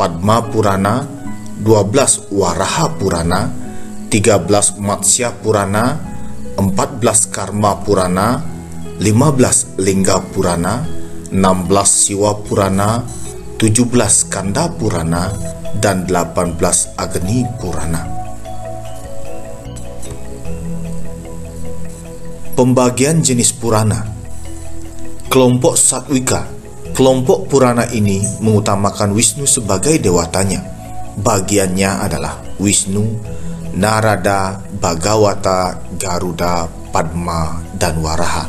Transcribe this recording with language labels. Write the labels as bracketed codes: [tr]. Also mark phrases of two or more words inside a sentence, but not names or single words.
[id] Padma Purana, 12. Waraha Purana, 13. Matsya Purana, 14. Karma Purana, 15. Lingga Purana, 16. Siwa Purana, 17. Skanda Purana, dan 18. Agni Purana. Pembagian jenis Purana. Kelompok Satwika. Kelompok Purana ini mengutamakan Wisnu sebagai dewatanya. Bagiannya adalah Wisnu, Narada, Bhagavata, Garuda, Padma, dan Waraha.